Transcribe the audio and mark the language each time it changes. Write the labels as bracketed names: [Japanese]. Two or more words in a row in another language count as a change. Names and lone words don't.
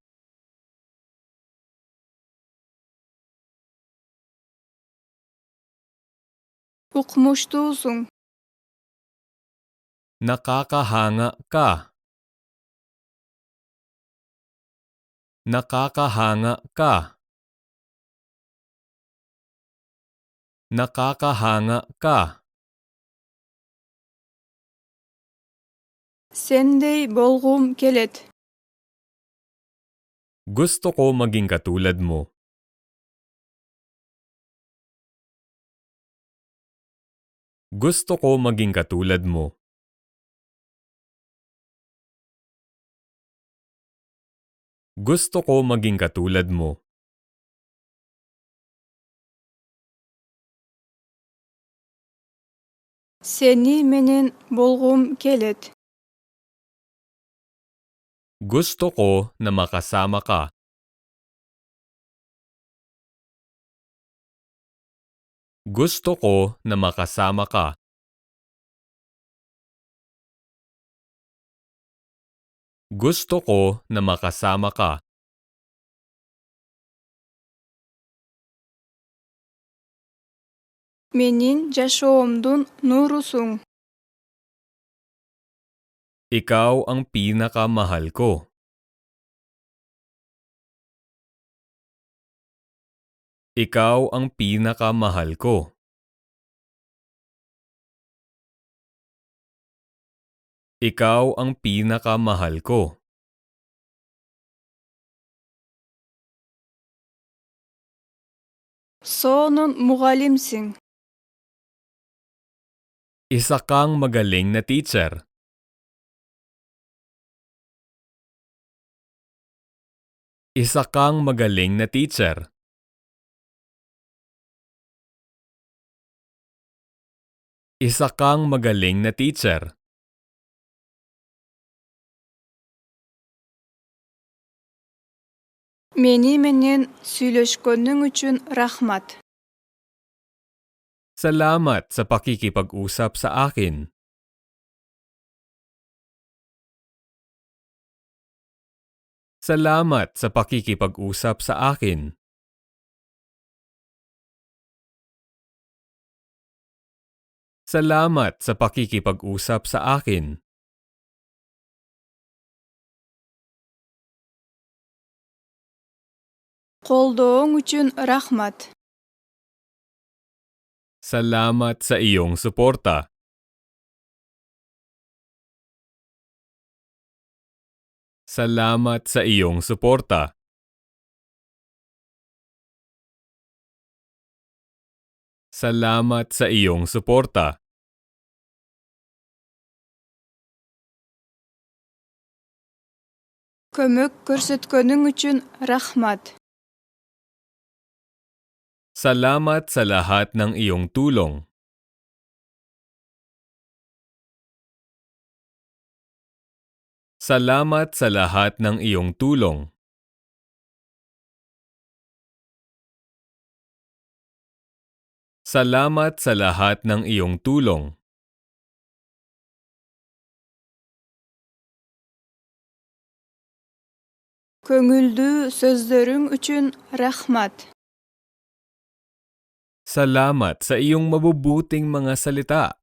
[Kyrgyz] Укмуштуусуң. [Filipino] Nakakahanga ka. Nakakahanga ka. Nakakahanga ka. [Kyrgyz] Сендей болгум келет. [Filipino] Gusto ko maging katulad mo. Gusto ko maging katulad mo. Gusto ko maging katulad mo. [Kyrgyz] Сени менен болгум келет. [Filipino] Gusto ko na makasama ka. Gusto ko na makasama ka. Gusto ko na makasama ka. [Kyrgyz] Менин жашоомдун нуурусуң. [Filipino] Ikaw ang pinakamahal ko. Ikaw ang pinakamahal ko. Ikaw ang pinakamahal ko. [Kyrgyz] Соонун мугалимсиң. [Filipino] Isa kang magaling na teacher. Isa kang magaling na teacher. Isa kang magaling na teacher. [Kyrgyz] Мени менен сүйлөшкөнүң үчүн рахмат. [Filipino] Salamat sa pakikipag-usap sa akin. Salamat sa pakikipag-usap sa akin. Salamat sa pakikipag-usap sa akin. [Kyrgyz] Колдооң үчүн рахмат. [Filipino] Salamat sa iyong suporta. Salamat sa iyong suporta. Salamat sa iyong suporta. [Kyrgyz] Көмөк көрсөткөнүң үчүн рахмат. [Filipino] Salamat sa lahat ng iyong tulong. Salamat sa lahat ng iyong tulong. Salamat sa lahat ng iyong tulong. [Kyrgyz] Көңүлдүү сөздөрүң үчүн рахмат. [Filipino] Salamat sa iyong mabubuting mga salita.